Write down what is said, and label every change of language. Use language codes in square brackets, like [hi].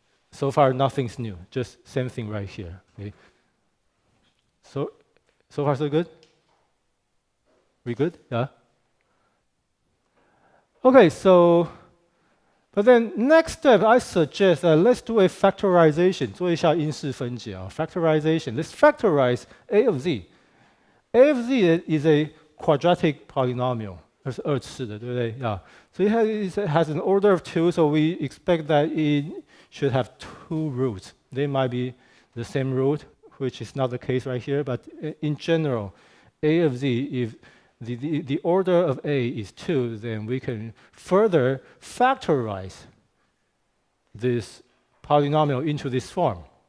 [en] So far, nothing's new, just same thing right here. Okay? So far so good? We good? Yeah? Okay, so, but then next step, I suggest let's do a factorization. [zh] 做一下因式分解啊 Factorization. [en] Let's factorize a of z. A of z is a quadratic polynomial. [zh] 它是二次的，对不对？Yeah. [en] So it has an order of 2, so we expect that it should have 2 roots. They might be the same root, which is not the case right here, but in general, a of z, if the order of a is 2, then we can further factorize this polynomial into this form.